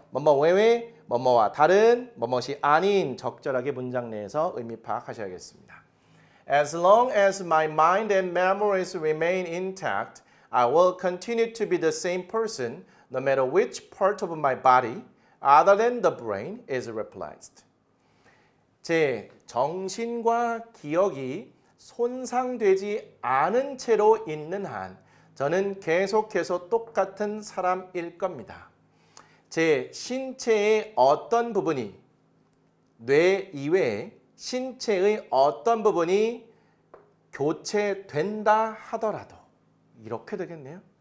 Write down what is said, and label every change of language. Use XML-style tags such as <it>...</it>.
<ko>뭐뭐 외외, 뭐뭐와 다른, 뭐뭐이 아닌 적절하게 문장 내에서 의미 파악하셔야겠습니다.</ko> <en>As long as my mind and memories remain intact, I will continue to be the same person no matter which part of my body other than the brain is replaced.</en> <ko>제 정신과 기억이 손상되지 않은 채로 있는 한 저는 계속해서 똑같은 사람일 겁니다. 제 신체의 어떤 부분이, 뇌 이외에 신체의 어떤 부분이 교체된다 하더라도 이렇게 되겠네요.</ko>